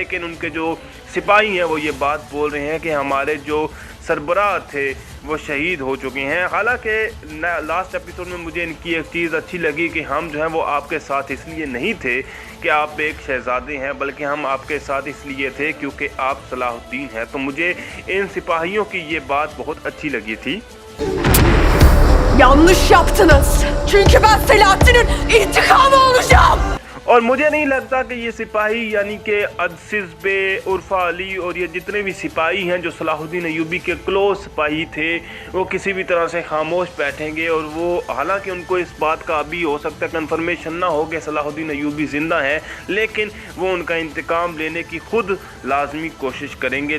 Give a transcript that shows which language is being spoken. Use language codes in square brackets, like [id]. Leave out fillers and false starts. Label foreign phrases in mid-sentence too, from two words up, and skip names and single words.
[ur] لیکن ان کے جو سپاہی ہیں وہ یہ بات بول رہے ہیں کہ ہمارے جو سربراہ تھے وہ شہید ہو چکے ہیں. حالانکہ [en] last episode [ur] میں مجھے ان کی ایک چیز اچھی لگی کہ ہم جو ہے وہ آپ کے ساتھ اس لیے نہیں تھے کہ آپ ایک شہزادے ہیں، بلکہ ہم آپ کے ساتھ اس لیے تھے کیونکہ آپ صلاح الدین ہیں. تو مجھے ان سپاہیوں کی یہ بات بہت اچھی لگی تھی. [tr] Yanlış yaptınız. Çünkü ben Selahattin'in intikamı olacağım. [ur] اور مجھے نہیں لگتا کہ یہ سپاہی یعنی کہ ادسس بے، عرفہ علی اور یہ جتنے بھی سپاہی ہیں جو صلاح الدین ایوبی کے کلوز سپاہی تھے وہ کسی بھی طرح سے خاموش بیٹھیں گے. اور وہ حالانکہ ان کو اس بات کا ابھی ہو سکتا ہے کنفرمیشن نہ ہو کہ صلاح الدین ایوبی زندہ ہیں، لیکن وہ ان کا انتقام لینے کی خود لازمی کوشش کریں گے.